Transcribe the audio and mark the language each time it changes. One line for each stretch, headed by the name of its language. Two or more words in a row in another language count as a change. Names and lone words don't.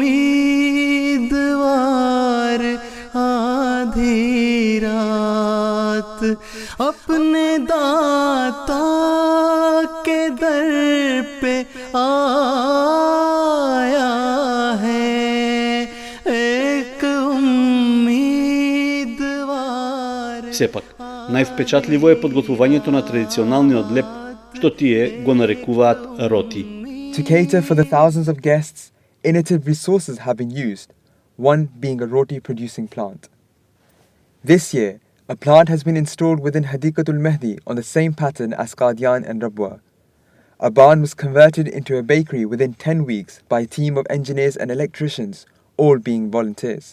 Urdu: उम्मीदवार आधी रात अपने दाता के दर पे आया है एक उम्मीदवार.
Macedonian: Сепак, највпечатливо е подготвувањето на традиционалниот леп, што тие го нарекуваат роти.
English: To cater for the thousands of guests, innovative resources have been used, one being a roti-producing plant. This year, a plant has been installed within Hadikatul Mehdi on the same pattern as Qadian and Rabwa. A barn was converted into a bakery within 10 weeks by a team of engineers and electricians, all being volunteers.